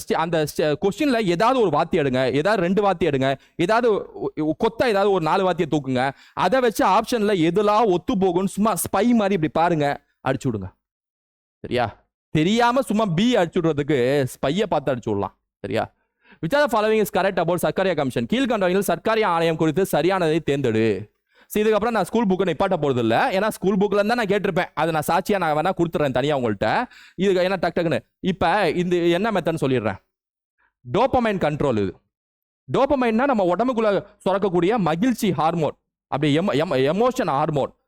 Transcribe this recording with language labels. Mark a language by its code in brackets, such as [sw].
[ta] அந்த கொஸ்டின்ல ஏதாவது ஒரு வார்த்தை எடுங்க, ஏதாவது 2 வார்த்தை எடுங்க, ஏதாவது கொத்தா ஏதாவது ஒரு 4 வார்த்தையை தூக்குங்க. அதை வச்சு ஆப்ஷன்ல எதெல்லாம் ஒத்து போகும்னு சும்மா ஸ்பை மாதிரி இப்படி பாருங்க, அடிச்சு விடுங்க. சரியா? தெரியாம சும்மா பி அடிச்சு விடுறதுக்கு ஸ்பையை பார்த்து அடிச்சு விடலாம். சரியா? [en] which are the following is correct about Sarkaria commission? [ta] கீழ்கண்டவர்கள் சர்க்காரிய ஆணையம் குறித்து சரியானதை தேர்ந்தெடு. இதுக்கப்புறம் நான் ஸ்கூல் புக்கை நிப்பாட்ட போறது இல்லை, ஏன்னா ஸ்கூல் புக்ல இருந்தா நான் கேட்டிருப்பேன். அதை நான் சாட்சியா நான் வேணா கொடுத்துறேன் தனியா உங்கள்கிட்ட. இது என்ன டக்குன்னு இப்ப இந்த என்ன மெத்தட்னு சொல்லிடுறேன். Dopamine control. இது டோபமைன்னா நம்ம உடம்புக்குள்ள சுரக்கக்கூடிய மகிழ்ச்சி ஹார்மோன், அப்படி எமோஷன் ஹார்மோன்.